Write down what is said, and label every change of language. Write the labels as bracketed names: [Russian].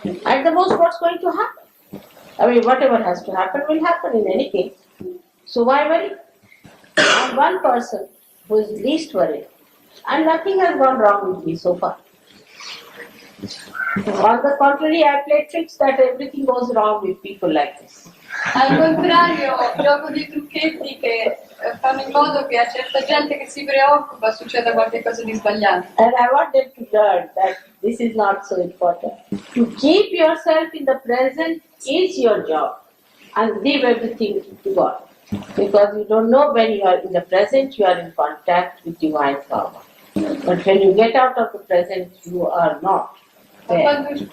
[English] At the most, what's going to happen? I mean, whatever has to happen will happen in any case. So why worry? I'm one person who is least worried, and nothing has gone wrong with me so far. On the contrary, I play tricks that everything goes wrong with people like this. [Italian] Al contrario, gioco dei trucchetti che fanno in modo che a certa gente che si preoccupa succeda qualcosa di sbagliato. [English] And I want them to learn that this is not so important. To keep yourself in the present is your job and leave everything to God. Because you don't know when you are in the present, you are in contact with divine power. But when you get out of the present, you are not there.